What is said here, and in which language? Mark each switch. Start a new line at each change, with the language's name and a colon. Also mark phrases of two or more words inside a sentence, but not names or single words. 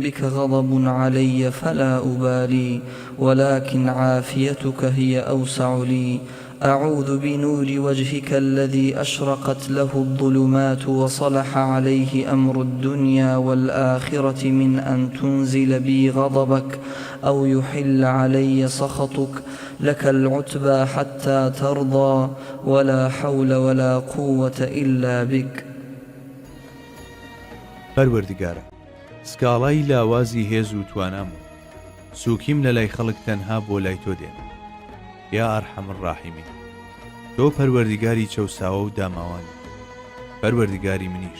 Arabic: بك غضب علي فلا أبالي ولكن عافيتك هي أوسع لي أعوذ بنور وجهك الذي أشرقت له الظلمات وصلح عليه أمر الدنيا والآخرة من أن تنزل بي غضبك أو يحل علي سخطك لك العتبى حتى ترضى ولا حول ولا قوة إلا بك.
Central Kurdish: پەروەردگارە، سکاڵای لاوازی هێز و توانام سوکیم لە لای خەڵک تەنها بۆ لای تۆ دێن.
Arabic: یا ئەرحەم الراحیمین،
Central Kurdish: تۆ پەروەردگاری چەوساوە و داماوانی، پەروەردگاری منیش.